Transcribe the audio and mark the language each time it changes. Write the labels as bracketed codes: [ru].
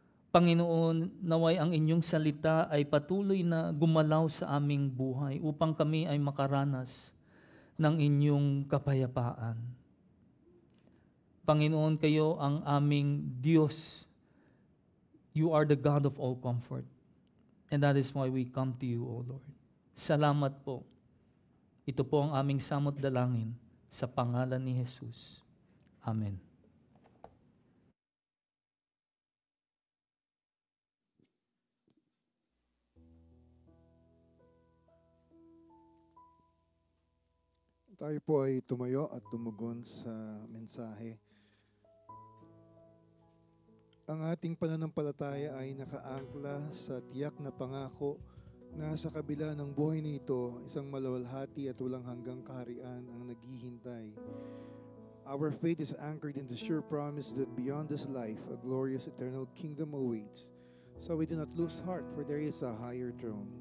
[tl] Panginoon, naway ang inyong salita ay patuloy na gumalaw sa aming buhay upang kami ay makaranas ng inyong kapayapaan. Panginoon, kayo ang aming Diyos. [en] You are the God of all comfort. And that is why we come to you, O Lord. [tl] Salamat po. Ito po ang aming samot dalangin sa pangalan ni Jesus. Amen. Tayo po ay tumayo at tumugon sa mensahe. Ang ating pananampalataya ay nakaangkla sa tiyak na pangako na sa kabila ng buhay na ito, isang maluwalhati at walang hanggang kaharian ang naghihintay. [en] Our faith is anchored in the sure promise that beyond this life, a glorious eternal kingdom awaits. So we do not lose heart, for there is a higher throne.